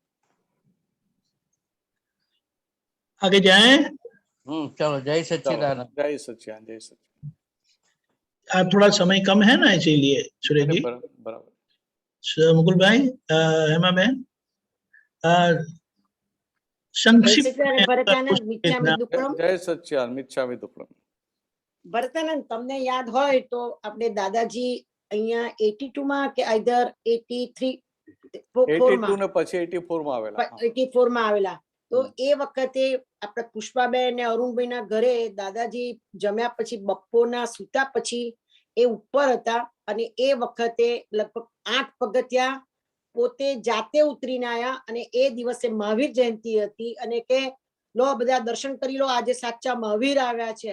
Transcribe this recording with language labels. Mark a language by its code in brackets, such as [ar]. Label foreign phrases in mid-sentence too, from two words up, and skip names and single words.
[hi] आगे जाएं। चलो जय चलो, सच्चिदानंद। जय सच्चिदानंद, जय सच्चिदानंद। आज थोड़ा समय कम है ना, इसीलिए सुरेश अरे जी। बराबर। मुकुल भाई, हेमा बहन, जय संक्षिप्त [gu] સચ્ચિદાનંદ [hi] में [gu] ભરતાનંદ મિચ્છામિ [hi] इतना- [gu] દુક્કડમ [hi] जय सच्चिदानंद, [pra] मिच्छामि दुक्कडम। [gu] ભરતાનંદ તમને યાદ હોય તો આપણે દાદાજી અહીંયા 82 માં કે આઈધર 83 4 માં 82 ને પછી 84 માં આવેલા। હા। 84 માં આવેલા તો એ વખતે આપણે પુષ્પાબેન અને અરુણભાઈના ઘરે દાદાજી જમ્યા પછી બપોરના સૂતા પછી એ ઉપર હતા અને એ વખતે લગભગ 8 પગથિયા પોતે જાતે ઉતરીને આયા અને એ દિવસે મહાવીર જયંતિ હતી અને કે લો બધા દર્શન કરી લો, આજે સાચા મહાવીર આવ્યા છે।